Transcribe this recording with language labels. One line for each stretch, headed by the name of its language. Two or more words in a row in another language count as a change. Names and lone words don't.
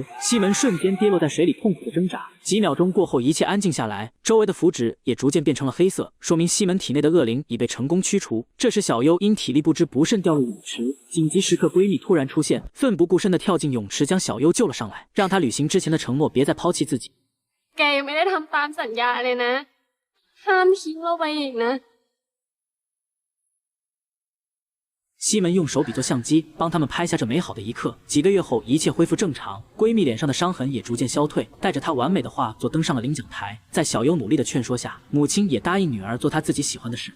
Chinese: 西门瞬间跌落在水里，痛苦的挣扎。几秒钟过后，一切安静下来，周围的符纸也逐渐变成了黑色，说明西门体内的恶灵已被成功驱除。这时，小优因体力不支不慎掉入泳池，紧急时刻闺蜜突然出现，奋不顾身地跳进泳池，将小优救了上来，让她履行之前的承诺，别再抛弃自己。
Thai: แกยังไม่ได้ทำตามสัญญาเลยนะห้ามทิ้งเราไปอีกนะ
Chinese: 西门用手比作相机，帮他们拍下这美好的一刻。几个月后，一切恢复正常，闺蜜脸上的伤痕也逐渐消退，带着她完美的画作登上了领奖台。在小优努力的劝说下，母亲也答应女儿做她自己喜欢的事。